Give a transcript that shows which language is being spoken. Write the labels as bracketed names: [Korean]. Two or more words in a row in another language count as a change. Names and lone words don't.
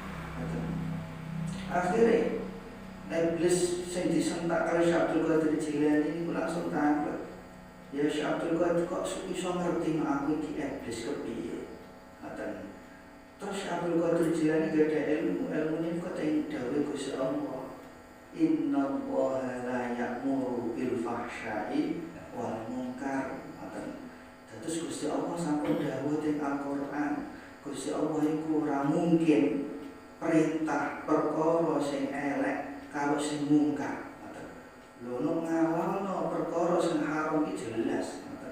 [Javanese] Akhire iblis sing disentak karo Syekh Abdul Qadir Jilani niku langsung tanglet. Ya Syekh Abdul Qadir kok iso ngerti aku iki iblis kepiye. Ngoten. Terus Syekh Abdul Qadir Jilani gada ilmu kok teng dawuh Gusti Allah. [Arabic] إن الله لا يأمر بالفحشاء والمنكر. [Javanese] Ngoten. Terus Gusti Allah sampun dawuh teng Al-Qur'an. Gusti Allah iku ora mungkin perintah perkara sing elek karo sing mungkar. Lho nek ngawalno perkara sing haram iki jelas, ngoten.